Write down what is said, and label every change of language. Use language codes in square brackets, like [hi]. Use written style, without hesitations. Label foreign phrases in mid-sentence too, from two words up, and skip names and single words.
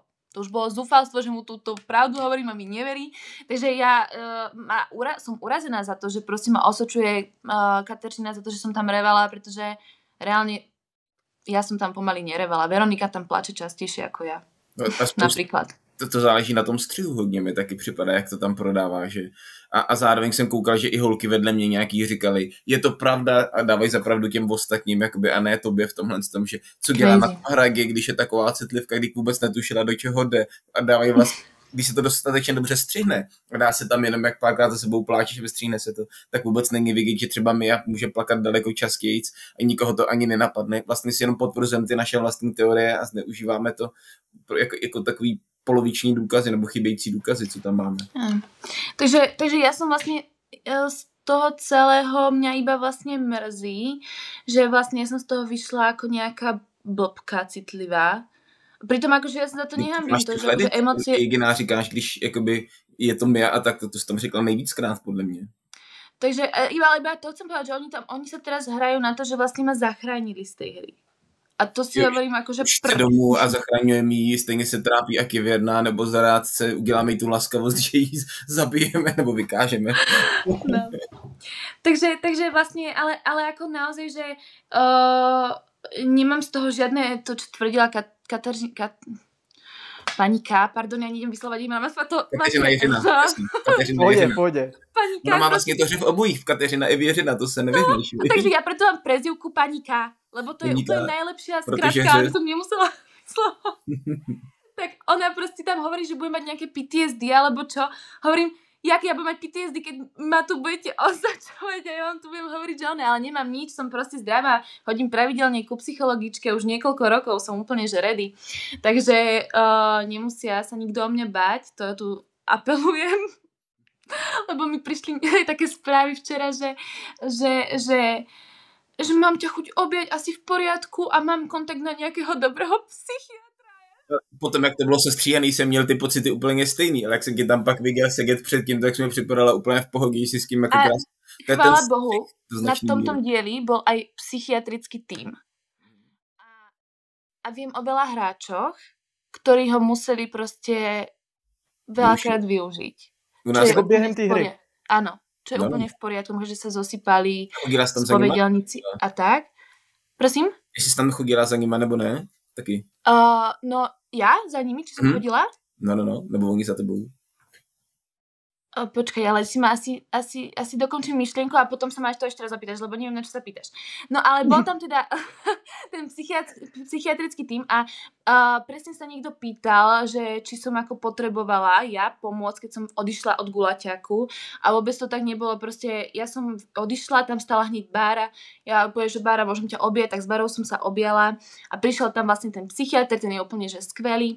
[sk] To už bolo zúfalstvo, že mu túto pravdu hovorím a mi neverí. Takže ja som urazená za to, že proste ma osočuje Kateřina za to, že som tam revala, pretože reálne ja som tam pomaly nerevala. Veronika tam plače častejšie ako ja. No, napríklad. [cs] To záleží na tom střihu hodně, mi taky připadá, jak to tam prodává, že a zároveň jsem koukal, že i holky vedle mě nějaký říkali, je to pravda a dávají za pravdu těm ostatním, jakoby, a ne tobě v tomhle tom, že co dělá na hradě, když je taková citlivka, když vůbec netušila, do čeho jde a dávají vlastně, když se to dostatečně dobře střihne a dá se tam jenom jak párkrát za sebou pláčeš, vystříhne se to, tak vůbec není vidět, že třeba Mia může plakat daleko častěji a nikoho to ani nenapadne. Vlastně si jenom potvrzujeme ty naše vlastní teorie a zneužíváme to jako takový poloviční důkazy nebo chybějící důkazy, co tam máme. [sk] Takže ja som vlastne z toho celého mňa iba vlastne mrzí, že vlastne ja som z toho vyšla ako nejaká blbka citlivá. Pritom akože ja sa za to nehambím. To, že emócie... [cs] Jediná říkáš, když jakoby je to Mia a tak to jsi tam řekla nejvíckrát podle mě. [sk] Takže iba to chcem povedať, že oni sa teraz hrajú na to, že vlastne ma zachránili z tej hry. A to si hovorím akože [cs] domů a zachraňujeme jí, stejně se trápí, jak je věrná, nebo za rádce uděláme jí tu laskavost, že jí zabijeme nebo vykážeme. No. [sk] Takže vlastne, ale ako naozaj, že nemám z toho žiadne, to čo tvrdila pani K, pardon, ja nejdem vyslovať jméno. Kateřina Jiřina. Pôjde. Pani K. [cs] Ona má vlastně to, že v obojích Kateřina i Věřina, to se nevyhníš. [sk] No, takže ja preto mám prezývku pani K, lebo to je úplne najlepšia skratka, aby som nemusela slovo. Tak ona proste tam hovorí, že bude mať nejaké PTSD, alebo čo. Hovorím, jak ja budem mať PTSD, keď ma tu budete označovať a ja vám tu budem hovoriť, že ale nemám nič, som proste zdravá, chodím pravidelne ku psychologičke, už niekoľko rokov som úplne že ready. Takže nemusia sa nikto o mňa báť, to tu apelujem. Lebo mi prišli také správy včera, že mám ťa chuť objať, asi v poriadku a mám kontakt na nejakého dobrého psychiatra. [cs] Potom, jak to bylo sestříhaný, jsem měl ty pocity úplně stejný, ale jak jsem tě tam pak viděl sedět předtím, tak jsem mi připadala úplně v pohodě, že si s tím jako krásně. [sk] Chvála Bohu, na tomto dieli bol aj psychiatrický tím. A viem o veľa hráčoch, ktorí ho museli proste veľakrát využiť. [cs] Čo během té hry. [sk] Áno, čo je úplne v poriadku, že sa zosypali spovedelníci a tak. [cs] Prosím? Jestli jsi tam chodila za nima, nebo ne? Taky. [sk] No, ja za nimi, či som chodila? [cs] No, nebo oni za tebou. [sk] Počkaj, ale si ma asi dokončím myšlienku a potom sa ma to ešte raz zapýtaš, lebo neviem, na čo sa pýtaš. No, ale bol tam teda ten psychiatrický tím a presne sa niekto pýtal, že či som ako potrebovala ja pomôcť, keď som odišla od gulaťaku a vôbec to tak nebolo, proste ja som odišla, tam stala hneď Bára, ja poviem, že Bára, môžem ťa objať, tak s Bárou som sa objala a prišiel tam vlastne ten psychiatr, ten je úplne že skvelý.